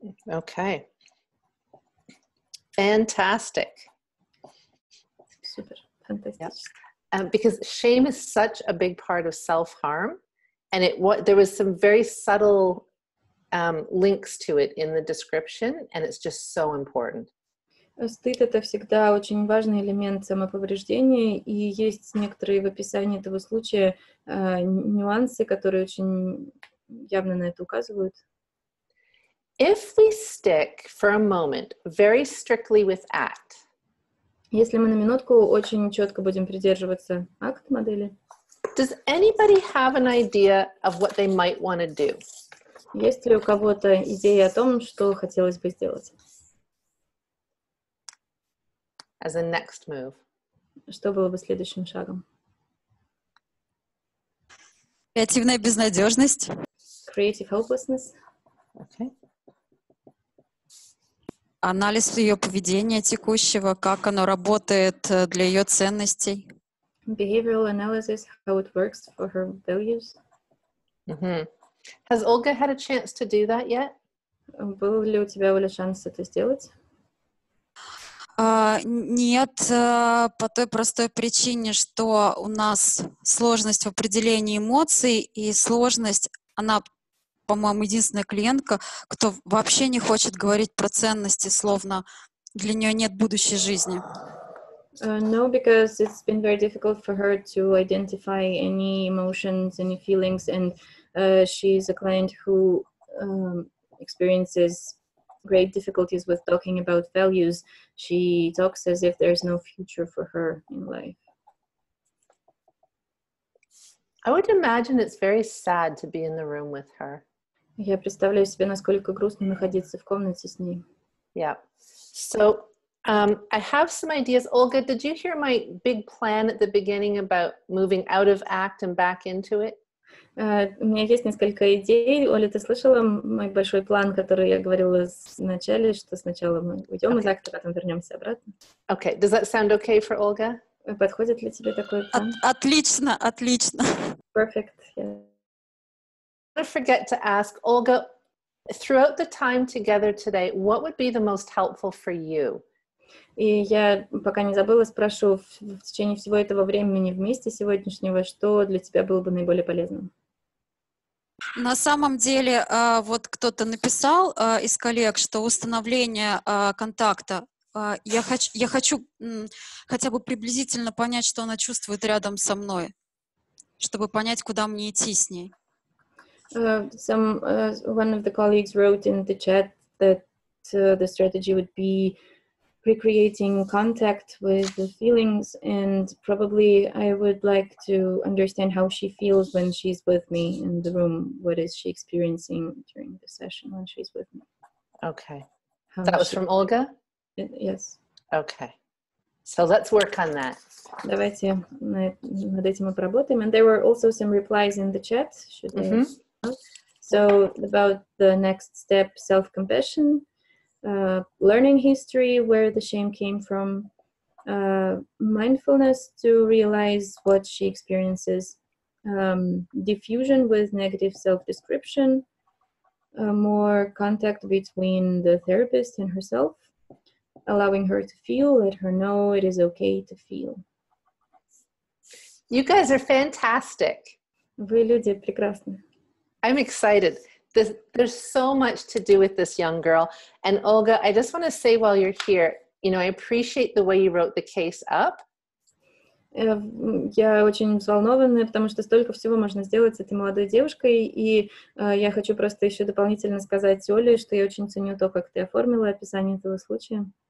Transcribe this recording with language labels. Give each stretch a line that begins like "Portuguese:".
English: Okay. Fantastic. Super, fantastic. Yep. Because shame is such a big part of self-harm, and there was some very subtle links to it in the description, and it's just so important.
Russian: Стыд — это всегда очень важный элемент самоповреждения, и есть некоторые в описании этого случая нюансы, которые очень явно на это указывают.
English: If we stick for a moment very strictly with ACT,
Russian: если мы на минутку очень четко будем придерживаться акт-модели,
English: does anybody have an idea of what they might want to do?
Russian: Есть ли у кого-то идея о том, что хотелось бы сделать?
English: As a next move.
Russian: Что было бы следующим шагом? Креативная безнадежность.
English: Creative hopelessness. Okay.
Russian: Анализ ее поведения текущего, как оно работает для ее ценностей.
English: Behavioral analysis, how it works for her values. Mm-hmm. Has Olga had a chance to do that yet?
Russian: Был ли у тебя, Оля, шанс это сделать? Нет, по той простой причине, что у нас сложность в определении эмоций и сложность, она, по-моему, единственная клиентка, кто вообще не хочет говорить про ценности, словно для нее нет будущей жизни.
English: No, because it's been very difficult for her to identify any emotions, any feelings, and she's a client who experiences great difficulties with talking about values. She talks as if there's no future for her in life. I would imagine it's very sad to be in the room with her.
Russian: Я представляю себе, насколько грустно находиться в комнате с ней.
English: Yeah. So I have some ideas. Olga, did you hear my big plan at the beginning about moving out of ACT and back into it?
Russian: У меня есть несколько идей. Оля, ты слышала мой большой план, который я говорила в начале, что сначала мы уйдем из акта, потом вернемся обратно?
English: Okay. Does that sound okay for Olga?
Russian: Подходит ли тебе такой план? Отлично, отлично.
English: Perfect. Yeah. Don't forget to ask Olga, throughout the time together today, what would be the most helpful for you?
Russian: И я, пока не забыла, спрошу в течение всего этого времени вместе сегодняшнего, что для тебя было бы наиболее полезным? На самом деле, вот кто-то написал из коллег, что установление контакта, я хочу хотя бы приблизительно понять, что она чувствует рядом со мной, чтобы понять, куда мне идти с ней.
English: One of the colleagues wrote in the chat that the strategy would be recreating contact with the feelings, and probably I would like to understand how she feels when she's with me in the room. What is she experiencing during the session when she's with me? Okay. How That was from Olga? Yes. Okay. So let's work on that.
Russian: Давайте над этим и поработаем.
English: And there were also some replies in the chat. So about the next step, self-compassion, learning history, where the shame came from, mindfulness to realize what she experiences, diffusion with negative self-description, more contact between the therapist and herself, allowing her to feel, let her know it is okay to feel. You guys are fantastic.
Russian: Вы люди прекрасны.
English: I'm excited. There's so much to do with this young girl. And Olga, I just want to say while you're here, you know, I appreciate the way you wrote the case up.
Russian: Я очень взволнована, потому что столько всего можно сделать с этой молодой девушкой, и я хочу просто еще дополнительно сказать Оле, что я очень ценю то, как ты оформила описание этого случая.